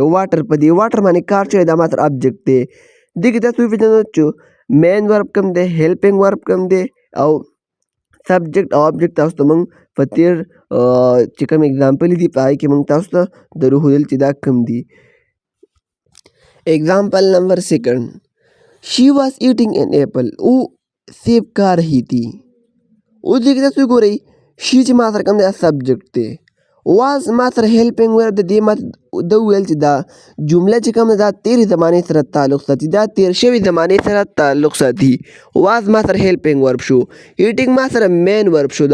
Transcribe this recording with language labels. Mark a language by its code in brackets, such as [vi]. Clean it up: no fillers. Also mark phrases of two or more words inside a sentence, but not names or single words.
[ps] واټر په دې واټر باندې کار شوی دا ما سره آبجیکټ دی. دې کې تاسو وپېژنئ چې [en] main verb [ps] کوم دی [en] helping verb [ps] کوم دی او سبجیکټ او آبجیکټ تاسو ته موږ په تېر چې کوم اګزامپل دي په هغې کې موږ تاسو ته درښودل چې دا کوم دي. [en] Example number 2 she was eating an apple. [ur] او سیب کھا رہی تھی. [ps] اوس دې کې تاسو وګورئ شي چې ما سره کوم دی دا سبجیکټ دی. واز ما سره [en] helping verb [ps] د دې ما ده وویل چې دا جمله چې کوم ده دا تېرې زمانې سره تعلق ساتي دا تېر شوې زمانې سره تعلق ساتي. واز ما سره [en] helping verb [ps] شو. ایټینګ ما سره [en] main verb [ps] شو.